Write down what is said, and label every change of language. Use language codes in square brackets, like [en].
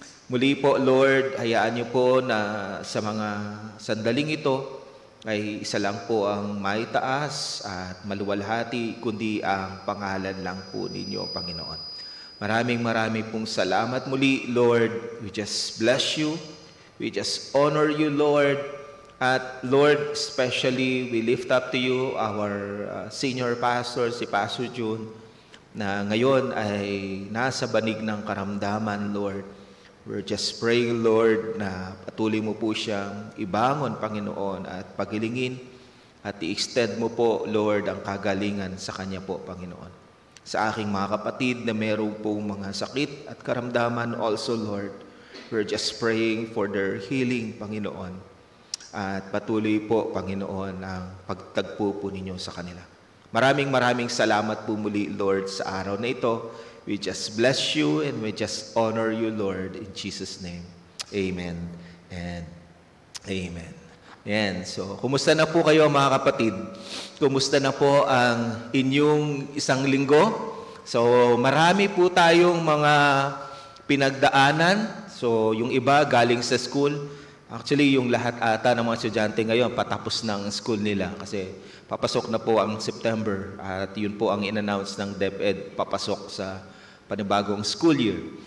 [tl] Muli po, Lord, hayaan niyo po na sa mga sandaling ito, ay isa lang po ang maitaas at maluwalhati, kundi ang pangalan lang po ninyo, Panginoon. Maraming pong salamat muli, Lord. [en] We just bless you. We just honor you, Lord. At Lord, especially, we lift up to you our senior pastor, si Pastor June, [tl] na ngayon ay nasa banig ng karamdaman, [en] Lord. We're just praying, [tl] Lord, na patuloy mo po siyang ibangon, Panginoon, at pagilingin at i-extend mo po, Lord, ang kagalingan sa kanya po, Panginoon. Sa aking mga kapatid na meron pong mga sakit at karamdaman also, Lord, [en] we're just praying for their healing, [tl] Panginoon. At patuloy po, Panginoon, ang pagtagpo po ninyo sa kanila. Maraming salamat po muli, Lord, sa araw na ito. [en] We just bless you and we just honor you, Lord, in Jesus' name. Amen and amen. Yan. [tl] So, kumusta na po kayo, mga kapatid? Kumusta na po ang inyong isang linggo? So, marami po tayong mga pinagdaanan. So, yung iba galing sa school. Actually, yung lahat ata ng mga estudyante ngayon patapos ng school nila kasi papasok na po ang September at yun po ang in-announce ng DepEd, papasok sa panibagong school year.